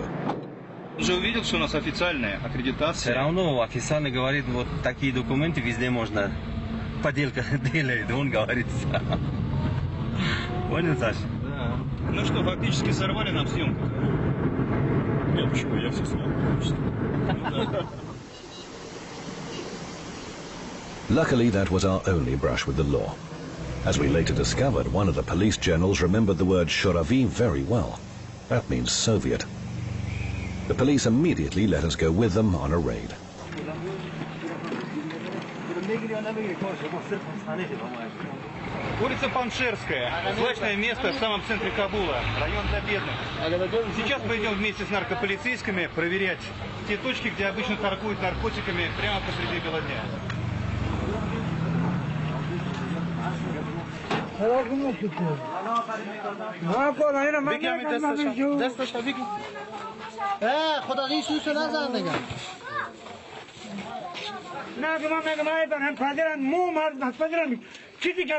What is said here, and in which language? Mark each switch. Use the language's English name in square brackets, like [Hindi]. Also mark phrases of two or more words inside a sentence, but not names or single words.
[Russian] Уже увидел, что у нас официальная аккредитация. Все равно официально говорит, вот такие документы везде можно. Поделка делает, он говорит. Понял, Саша? Да. Ну что, фактически сорвали нам съемку. Нет, почему? Я все снял. [English] Luckily, that was our only brush with the law. As we later discovered, one of the police generals remembered the word Shoravi very well. That means Soviet. The police immediately let us go with them on a raid. [Russian] Улица Паншерская, злачное место в самом центре Кабула, район для бедных. Сейчас мы идем вместе с наркополицейскими проверять те точки, где обычно торгуют наркотиками прямо посреди бела дня. [Persian] خدایی سوسو نزن دیگه نه که من هم پدرم مو مردم پدرم چیزی که